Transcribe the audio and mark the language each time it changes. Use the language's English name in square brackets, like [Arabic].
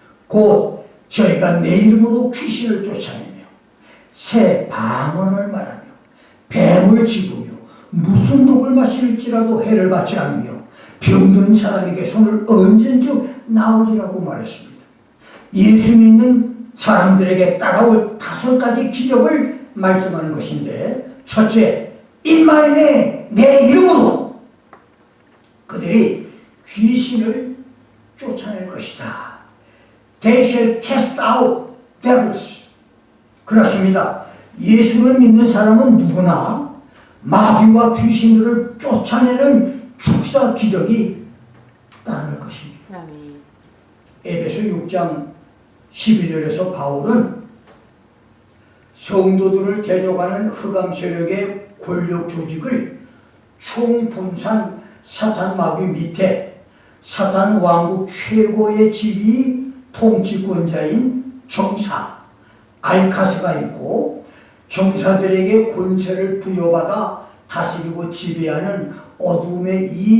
[Korean] 곧 저희가 내 이름으로 귀신을 쫓아내며 새 방언을 말하며 뱀을 집으며 무슨 독을 마실지라도 해를 받지 않으며 병든 사람에게 손을 얹은즉 나으리라고 말했습니다. 예수 믿는 사람들에게 따라올 5가지 기적을 말씀하는 것인데, 첫째, 인마인의 내 이름으로 그들이 귀신을 쫓아낼 것이다. [English] They shall cast out devils. [Korean] 그렇습니다. 예수를 믿는 사람은 누구나 마귀와 귀신들을 쫓아내는 축사 기적이 따를 것입니다. 에베소 6장 12절에서 바울은 성도들을 대적하는 흑암 세력의 권력 조직을 총분산 사탄 마귀 밑에 사탄 왕국 최고의 지휘 통치권자인 정사 알카스가 있고 정사들에게 권세를 부여받아 다스리고 지배하는 어둠의